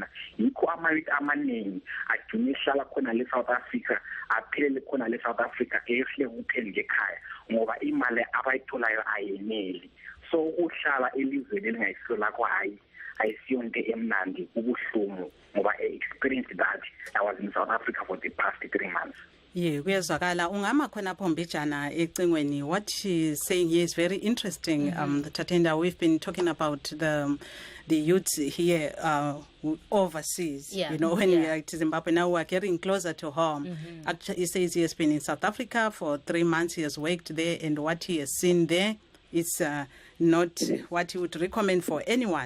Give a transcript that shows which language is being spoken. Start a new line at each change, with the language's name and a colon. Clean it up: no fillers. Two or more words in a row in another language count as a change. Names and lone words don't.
North Ndebele: Yikho ama-youth amaningi agcine ehlala khona le-South Africa, aphelele khona le-South Africa ehlele kuphela ngekhaya ngoba imali abayitholayo ayeneli. So ukuhlala elizweni elingayisilo lakho ayisiyo into emnandi, kubuhlungu ngoba
English: I experienced that. I was in South Africa for the past 3 months. Yeah,
North Ndebele: kuyezwakala ungama khona pho Mbijana ecingweni.
English: What she's saying here is very interesting. Tatenda, we've been talking about the youths here overseas. Yeah. You know, when we are to Zimbabwe now, we are getting closer to home. Actually, he says he has been in South Africa for 3 months. He has worked there, and what he has seen there is not what he would recommend for anyone.